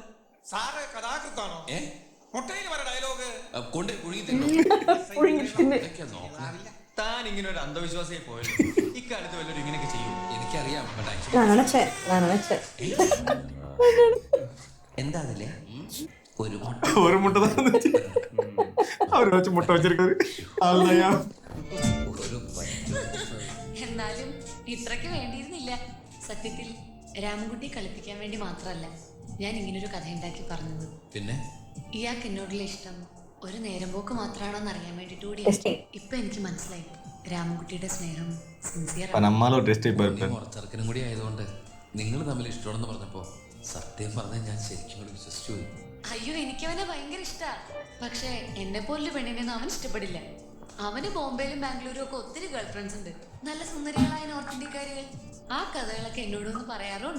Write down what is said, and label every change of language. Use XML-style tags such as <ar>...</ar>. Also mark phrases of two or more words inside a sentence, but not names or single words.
<ml>സാറ് കഥാകൃത്താണോ? മുട്ടയിൽ വരെ ഡയലോഗ് കൊണ്ട് കുഴുങ്ങി താൻ ഇങ്ങനെ ഒരു അന്ധവിശ്വാസിയെ പോയല്ലോ. ഇക്കാലത്ത് വല്ലവരും ഇങ്ങനെയൊക്കെ ചെയ്യും. എനിക്കറിയാം. എന്താണല്ലേ ഒരു മുട്ട</ml> <ta>ஒரு முட்டை தான் இருந்துச்சு. அவர் வச்சு முட்டை வச்சிருக்காரு. அவ்வளோயா</ta> <ml>എന്നാലും ഇത്രയ്ക്ക് വേണ്ടിയിരുന്നില്ല. സത്യത്തിൽ രാമൻകുട്ടി കളിപ്പിക്കാൻ വേണ്ടി മാത്രമല്ല ഞാൻ ഇങ്ങനൊരു കഥ ഉണ്ടാക്കി പറഞ്ഞത്. പിന്നെ ഇയാൾക്ക് എന്നോടുള്ള ഇഷ്ടം ഒരു നേരം പോക്ക് മാത്രമാണോന്ന് അറിയാൻ വേണ്ടിട്ട് കൂടി. ഇപ്പൊ എനിക്ക് മനസ്സിലായി രാമൻകുട്ടിയുടെ സ്നേഹം സിൻസിയർ.</ml> <ta>நம்மளால ஒரு டெஸ்ட் இப்போ இருப்பேன்.</ta> <ml>മുറച്ചെറുക്കനും കൂടി ആയതുകൊണ്ട് നിങ്ങൾ തമ്മിൽ ഇഷ്ടമാണെന്ന് പറഞ്ഞപ്പോ സത്യം പറഞ്ഞാൽ ഞാൻ ശരിക്കും കൂടി വിശ്വസിച്ചു പോയി. അയ്യോ എനിക്ക് അവനെ ഭയങ്കര ഇഷ്ടാ. പക്ഷെ എന്നെ പോലൊരു പെണ്ണിനെയൊന്നും അവൻ ഇഷ്ടപ്പെടില്ല. അവന് ബോംബെയിലും ബാംഗ്ലൂരും ഒക്കെ ഒത്തിരി</ml> <en>girl friends</en> <ml>ഉണ്ട്. നല്ല സുന്ദരികളായ നോർത്ത് ഇന്ത്യക്കാരികൾ. ആ കഥകളൊക്കെ എന്നോടൊന്ന് പറയാറുണ്ട്.</ml>